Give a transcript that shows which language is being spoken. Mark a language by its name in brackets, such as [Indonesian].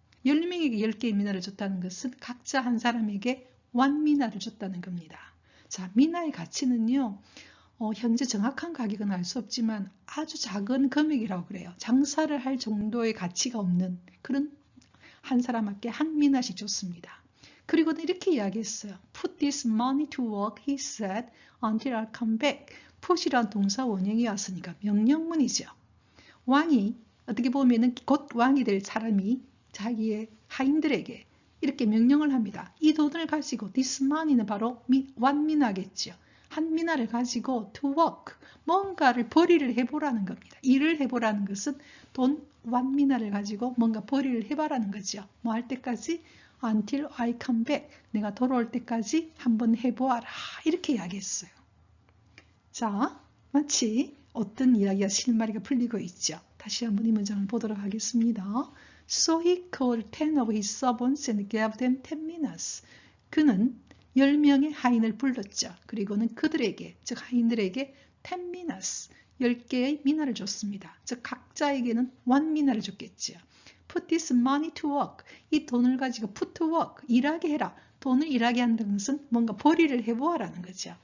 [Korean] 10명에게 10개의 미나를 줬다는 것은 각자 한 사람에게 1 미나를 줬다는 겁니다. 자, 미나의 가치는요. 현재 정확한 가격은 알 수 없지만 아주 작은 금액이라고 그래요. 장사를 할 정도의 가치가 없는 그런 한 사람에게 한 미나씩 줬습니다. 그리고는 이렇게 이야기했어요. [English] Put this money to work, he said, until I come back. [Korean] put이란 동사 원형이 왔으니까 명령문이죠. 왕이 어떻게 보면은 곧 왕이 될 사람이 자기의 하인들에게 이렇게 명령을 합니다. 이 돈을 가지고 [English] this money [Korean] 는 바로 one 미나겠죠. 한 미나를 가지고 [English] to work, [Korean] 뭔가를 벌이를 해보라는 겁니다. 일을 해보라는 것은 돈 one 미나를 가지고 뭔가 벌이를 해봐라는 거죠. 뭐 할 때까지? [English] Until I come back, [Korean] 내가 돌아올 때까지 한번 해보아라. 이렇게 이야기했어요. 자, 마치 어떤 이야기가 실마리가 풀리고 있죠. 다시 한번 이 문장을 보도록 하겠습니다. [English] So he called 10 of his servants and gave them 10 minas. [Korean] 그는 10명의 하인을 불렀죠. 그리고는 그들에게, 즉 하인들에게 [English] 10 minas, [Korean] 10개의 미나를 줬습니다. 즉 각자에게는 1 미나를 줬겠죠. [English] Put this money to work. [Korean] 이 돈을 가지고 [English] put to work, [Korean] 일하게 해라. 돈을 일하게 한다는 것은 뭔가 벌이를 해보아라는 거죠.